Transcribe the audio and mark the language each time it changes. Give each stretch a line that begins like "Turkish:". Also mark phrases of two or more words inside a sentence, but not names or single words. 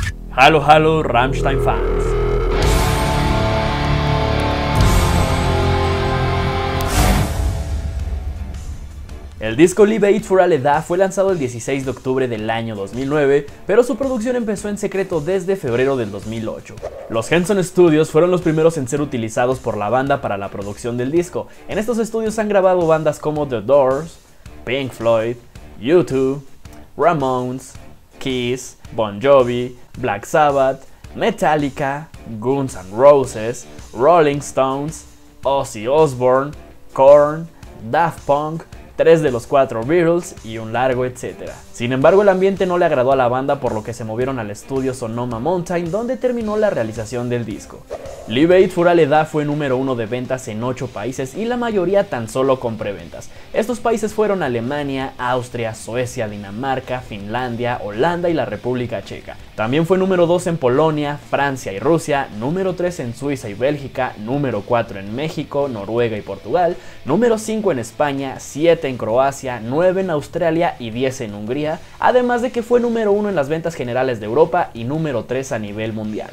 German: Hallo, hallo, Rammstein-Fans.
Spanish: El disco Liebe ich für alle da fue lanzado el 16 de octubre del año 2009, pero su producción empezó en secreto desde febrero del 2008. Los Henson Studios fueron los primeros en ser utilizados por la banda para la producción del disco. En estos estudios han grabado bandas como The Doors, Pink Floyd, U2, Ramones, Kiss, Bon Jovi, Black Sabbath, Metallica, Guns N' Roses, Rolling Stones, Ozzy Osbourne, Korn, Daft Punk, 3 de los 4 Beatles y un largo etcétera. Sin embargo, el ambiente no le agradó a la banda, por lo que se movieron al estudio Sonoma Mountain, donde terminó la realización del disco. Liebe ich für alle da fue número 1 de ventas en 8 países y la mayoría tan solo con preventas. Estos países fueron Alemania, Austria, Suecia, Dinamarca, Finlandia, Holanda y la República Checa. También fue número 2 en Polonia, Francia y Rusia, número 3 en Suiza y Bélgica, número 4 en México, Noruega y Portugal, número 5 en España, 7 en Croacia, 9 en Australia y 10 en Hungría, además de que fue número 1 en las ventas generales de Europa y número 3 a nivel mundial.